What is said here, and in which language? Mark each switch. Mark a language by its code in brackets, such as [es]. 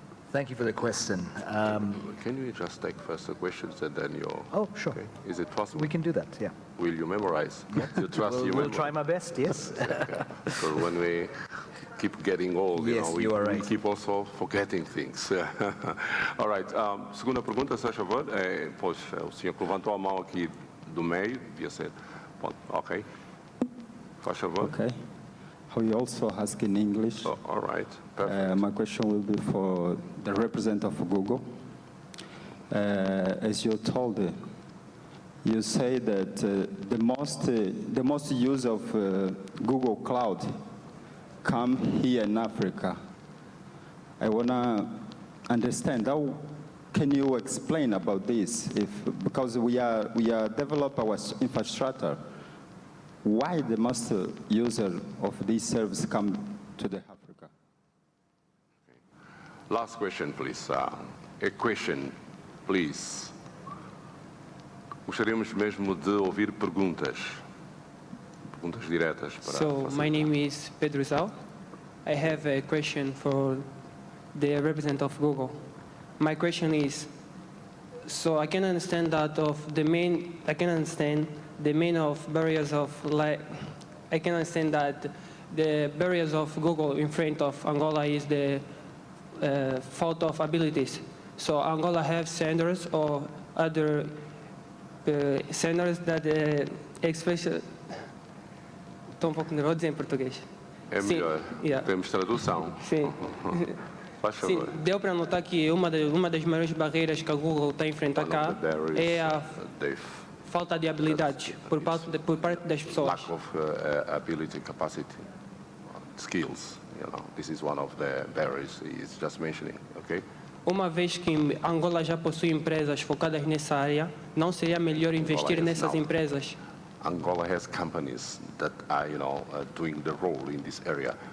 [en] Thank you for the question. Can you just take first the questions and then your... Oh, sure. Okay. Is it possible? We can do that, yeah. Will you memorize? You trust you We'll try my best, yes. So when we keep getting old, Yes, we, you are right. we keep also forgetting things. All right. [pt] Segunda pergunta, se faz favor. Pois, o senhor que levantou a mão aqui do meio, devia ser. Ok. Faz favor. [en] Okay. We also ask in English. Oh, all right. Perfect. My question will be for the representative of Google. As you told, you say that the most use of Google Cloud come here in Africa. I wanna understand how can you explain about this? Because we are develop our infrastructure. Why the most user of this service come to the Africa? Okay. Last question, please. A question, please. [pt] Gostaríamos mesmo de ouvir perguntas. Perguntas diretas para [en] So, my name is Pedro Zau. I have a question for the representative of Google. My question is, so I can understand that of the main, the main of barriers of I can understand that the barriers of Google in front of Angola is the fault of abilities. So Angola have centers or other centers that especially [pt] estou pouco nervoso em português. É melhor. [en] Yeah. [pt] Temos tradução. Sim. Faz favor. Sim, deu para notar que uma das maiores barreiras que a Google está a enfrentar cá é a falta de habilidade por parte das pessoas. [en] Lack of ability, capacity, skills. You know, this is one of the barriers he's just mentioning. Okay. [pt] Uma vez que Angola já possui empresas focadas nessa área, não seria melhor investir nessas empresas? [en] Angola has companies that are, doing the role in this area.